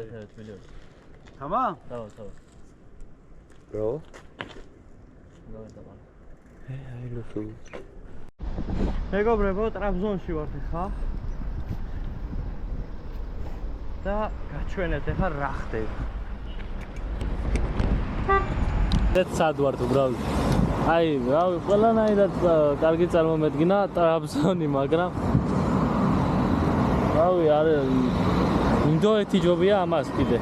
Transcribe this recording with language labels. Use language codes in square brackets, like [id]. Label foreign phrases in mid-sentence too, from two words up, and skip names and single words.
[tr] Evet biliyorum. Tamam? Tamam. Bro. Tamam. Hayırlı olsun. [ka] მეგობრებო, ტრაბზონში ვართ ხა. და გაჩვენეთ ახლა რა ხდება. ეს სად ვართ უბრალოდ. აი, რავი, ყველანაირად კარგი წარმომედგინა ტრაბზონი, მაგრამ რავი, არის ინდოეთი ჯობია ამას კიდე.